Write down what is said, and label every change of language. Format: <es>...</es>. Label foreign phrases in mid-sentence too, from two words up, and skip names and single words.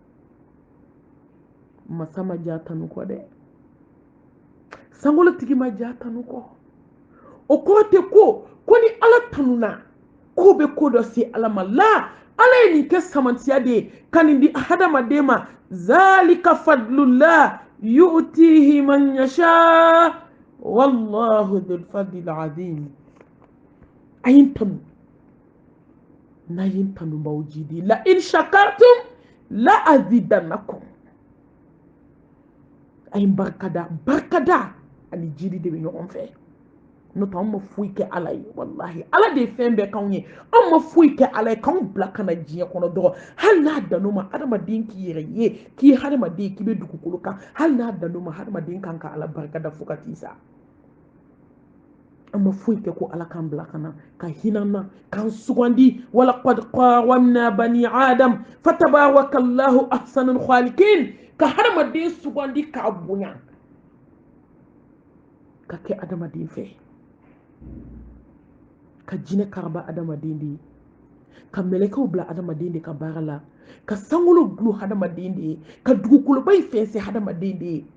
<bm>Masa ma ja tanu kɔ dɛ, sankolotigi ma ja tanu kɔ. O kɔrɔ tɛ ko ni ala tanuna ko bɛ ko dɔ se ala ma. La, ala ye nin kɛ samantiya de ye ka nin di hadamaden ma.</bm> <ar>ذلك فضل الله يؤتيه من يشاء والله ذو الفضل العظيم.</ar> <bm>A ye n tanu, n'a ye n tanu b'aw jidi.</bm> <ar>لئن شكرتم لأزيدنكم.</ar> <bm>A ye n barikada, barikada ani jidi de bɛ ɲɔgɔn fɛ. N'o tɛ anw ma foyi kɛ ala ye, wallahi ala de ye fɛn bɛɛ k'anw ye. Anw ma foyi kɛ ala ye k'anw bila ka na diɲɛ kɔnɔ dɔrɔn. Hali n'a dan'o ma hadamaden k'i yɛrɛ ye k'i ye hadamaden k'i bɛ dugukolo kan, hali n'a dan'o ma hadamaden kan ka ala barikada fo ka t'i sa. An ma foyi kɛ ko ala k'an bila ka na ka hinɛ an na k'an sugandi.</bm> <ar>ولقد كرمنا بني آدم فتبارك الله أحسن الخالقين.</ar> <bm>Ka hadamaden sugandi k'a bonya ka kɛ hadamaden fɛ. Ka jinɛ karaba hadamaden de ye, ka mɛlɛkɛw bila hadamaden de ka baara la, ka sankolo gulu hadamaden de ye, ka dugukoloba in fɛnsɛ hadamaden de ye.</bm>